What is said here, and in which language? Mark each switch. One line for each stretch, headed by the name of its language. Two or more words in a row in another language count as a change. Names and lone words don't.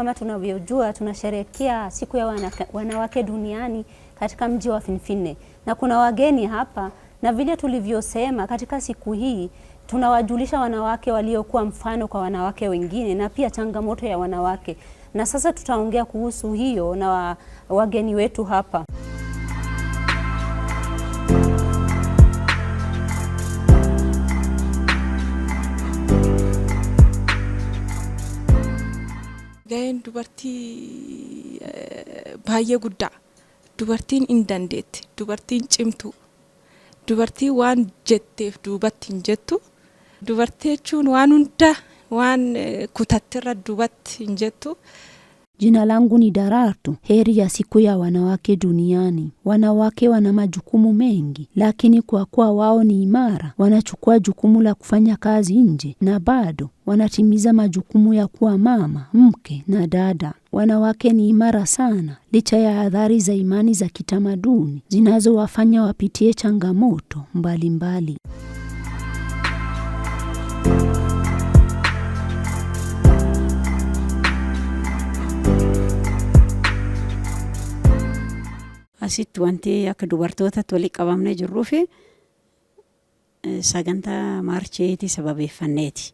Swahili: Kama tunavyojua, tunasherehekea siku ya wanawake duniani katika mji wa Finfinne, na kuna wageni hapa. Na vile tulivyosema, katika siku hii tunawajulisha wanawake waliokuwa mfano kwa wanawake wengine na pia changamoto ya wanawake. Na sasa tutaongea kuhusu hiyo na wageni wetu hapa.
Oromo: Ga'een dubartii baay'ee guddaa, dubartiin hin dandeette, dubartiin cimtuu, dubartii waan jetteef duubatti hin jettu, dubartii jechuun waan hunda waan kutattirra duubatti hin jettu.
Swahili: Jina langu ni Darartu. Heri ya siku ya wanawake duniani. Wanawake wana majukumu mengi, lakini kwa kuwa wao ni imara, wanachukua jukumu la kufanya kazi nje na bado wanatimiza majukumu ya kuwa mama, mke na dada. Wanawake ni imara sana licha ya adhari za imani za kitamaduni zinazowafanya wapitie changamoto mbalimbali.
Oromo: Asitti wanti akka dubartootatti walitti qabamnee jirruufi sagantaa maarcheetii sababeeffanneeti.